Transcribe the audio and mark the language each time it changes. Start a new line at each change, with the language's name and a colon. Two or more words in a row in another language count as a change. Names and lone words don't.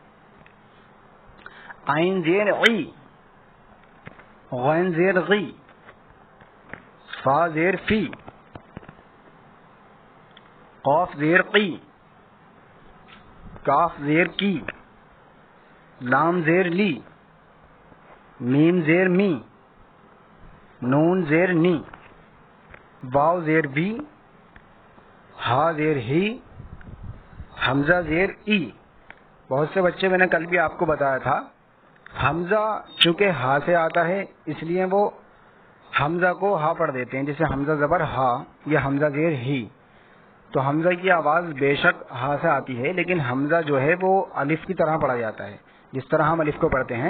Urdu: عین زیر عی، غین زیر غی، فا زیر فی، قاف زیر قی، کاف زیر کی، لام زیر لی، میم زیر می، نون زیر نی، واو زیر بی، ہا زیر ہی، حمزہ زیر ای۔ بہت سے بچے، میں نے کل بھی آپ کو بتایا تھا، حمزہ چونکہ ہا سے آتا ہے اس لیے وہ حمزہ کو ہا پڑھ دیتے ہیں، جیسے حمزہ زبر ہا، یہ حمزہ زیر ہی۔ تو حمزہ کی آواز بے شک ہا سے آتی ہے، لیکن حمزہ جو ہے وہ الف کی طرح پڑھا جاتا ہے، جس طرح ہم الف کو پڑھتے ہیں۔